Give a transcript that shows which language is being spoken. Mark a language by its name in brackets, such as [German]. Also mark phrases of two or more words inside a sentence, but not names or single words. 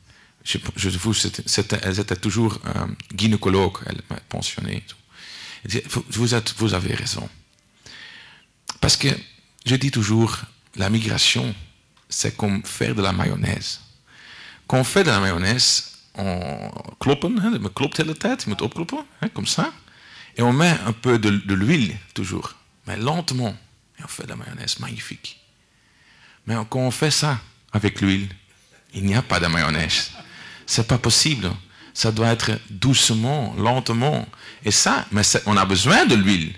[French] Elle était toujours gynécologue, elle m'a pensionné. Elle dit, vous avez raison. Parce que je dis toujours, la migration, c'est comme faire de la mayonnaise. Quand on fait de la mayonnaise, on [Dutch] kloppen, hein, je klopt de hele tijd, je moet opkloppen, [French] hein, comme ça. Et on met un peu de l'huile, toujours, mais lentement. Et on fait de la mayonnaise magnifique. Mais quand on fait ça avec l'huile, il n'y a pas de mayonnaise. C'est pas possible. Ça doit être doucement, lentement. Et ça, mais on a besoin de l'huile.